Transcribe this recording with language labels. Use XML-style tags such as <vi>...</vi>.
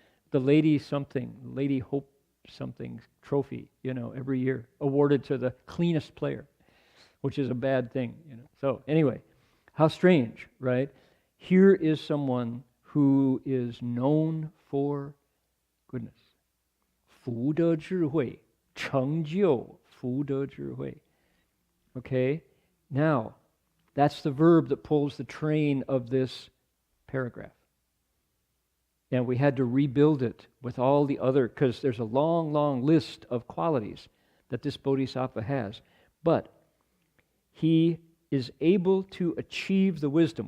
<en>The Lady Hope something trophy, you know, every year awarded to the cleanest player, which is a bad thing, you know. So anyway, how strange, right? Here is someone who is known for goodness.</en> <zh>福德智慧，成就福德智慧.</zh> <en>Okay? Now, that's the verb that pulls the train of this paragraph. And we had to rebuild it with all the other, because there's a long, long list of qualities that this bodhisattva has. But he is able to achieve the wisdom.</en>